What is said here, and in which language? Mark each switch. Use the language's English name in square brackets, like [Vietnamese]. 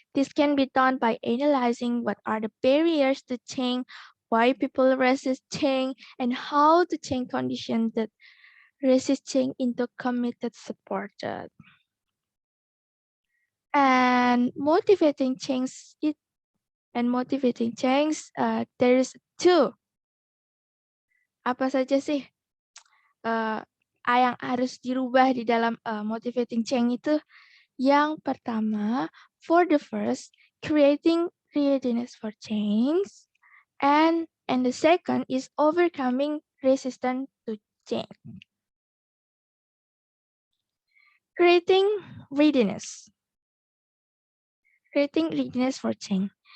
[English] This can be done by analyzing what are the barriers to change, why people resist change, and how to change conditions that resist change into committed supported. And motivating change there is 2. [Indonesian] Apa saja sih yang harus dirubah di dalam motivating change itu? Yang pertama, [English] for the first, creating readiness for change, and the second is overcoming resistance to change. Creating readiness for change.